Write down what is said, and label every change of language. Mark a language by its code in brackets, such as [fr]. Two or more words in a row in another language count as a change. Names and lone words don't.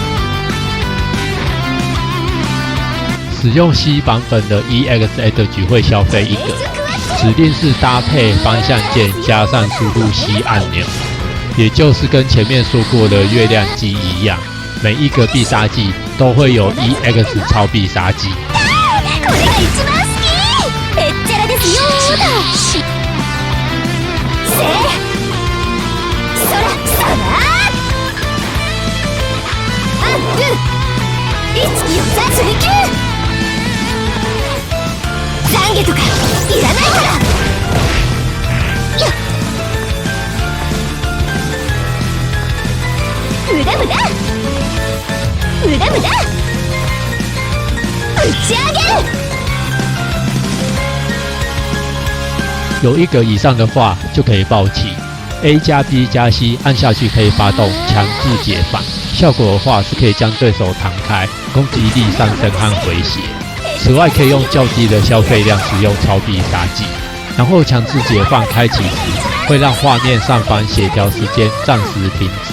[zh] 使用 C 版本的 EXA 局会消费1个，指令是搭配方向键加上输入 C 按钮，也就是跟前面说过的月亮技一样。每一个必杀技都会有 EX 超必殺技。 [ja] これが一番好き。へっちゃらですよーだ。せそらさなアップ1、4、追求。懺悔とかいらないから。よっ。無駄無駄。無駄無駄。打ち上げる。 [zh] 有1个以上的话就可以爆气。A 加 B 加 C 按下去可以发动强制解放，效果的话是可以将对手弹开，攻击力上升和回血。此外可以用较低的消费量使用超必杀技，然后强制解放开启时会让画面上方协调时间暂时停止。